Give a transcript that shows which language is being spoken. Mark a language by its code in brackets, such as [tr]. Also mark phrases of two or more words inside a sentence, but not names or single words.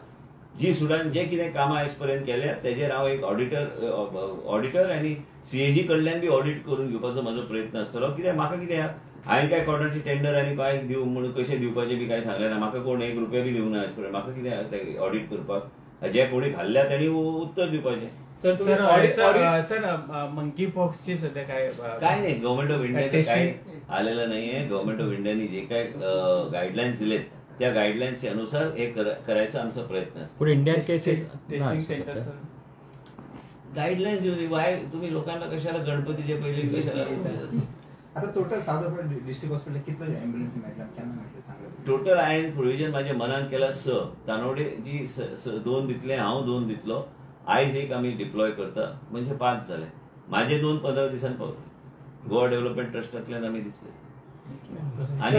[kok] जी सुडान जे कितें कामां आयज पर्यंत केल्या तेजेर हांव एक ऑडिटर आनी CAG कडल्यान बी ऑडिट करून घेवपाचो म्हजो प्रयत्न आसतलो. कित्याक म्हाका कितें हांवें काय कोणाची टेंडर आनी काय दिवं म्हणून कशे दिवपाचे बी काय सांगलें ना. म्हाका कोण 1 रुपया बी दिवंक ना आयज पर्यंत. म्हाका कितें ऑडिट करपाक जे कोणी खाल्ल्या त्यांनी उत्तर दिवपाचें. [mr] सर मंकी पॉक्सची सध्या काय नाही, [en] Government of India [mr] काय आलेलं नाहीये. [en] Government of India [mr] जे काय गाईडलाईन्स दिलेत त्या गाईडलाईन्सच्या अनुसार हे करायचा आमचा प्रयत्न असतो. [en] Indian cases testing center [mr] गाईडलाईन्स वाय तुम्ही लोकांना कशाला गणपतीच्या पहिले कशाला. [kok] आता टोटल सावधान [en] district hospital [kok] कितले एम्ब्युलन्स मेळटा केन्ना मेळटा सांगला. टोटल हांवें प्रोविजन म्हाज्या मनान केला 6. तानवडे जी 2 दितले, हांव 2 दितलो. आयज एक आमी डिप्लॉय करता म्हणजे 5 जाले. माझे 2 15 दिसान पावतले. गोवा डेव्हलपमेंट ट्रस्टांतल्यान आमी दितले.